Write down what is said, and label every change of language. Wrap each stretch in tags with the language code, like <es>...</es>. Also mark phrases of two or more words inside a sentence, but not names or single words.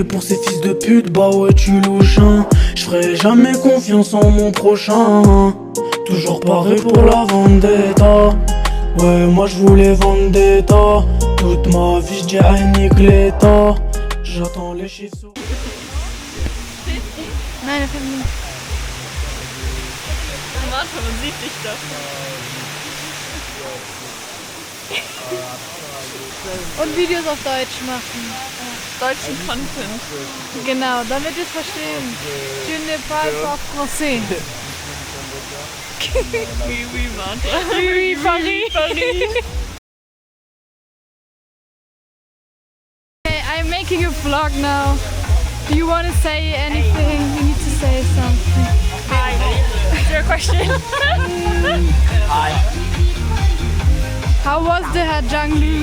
<fr>Pour ces fils de pute, bah ouais tu louches hein. J'ferai jamais confiance en mon prochain. Toujours pareil pour la vendetta. Ouais moi j'voulais vendetta. Toute ma vie j'dirais nique l'état. J'attends les chiffres sur...</fr> <de>Nein, das nicht. Warte, man sieht dich doch. Und Videos auf Deutsch machen. Deutschen Content. Genau, damit wir es verstehen.</de> <fr>Je ne parle pas français. Oui, oui, warte. Oui, oui, Paris. Paris.</fr> <en>Okay, I'm making a vlog now. Do you want to say anything? You need to say something. Hi. Is there a question? Hi. How was the Hajanglu?</en>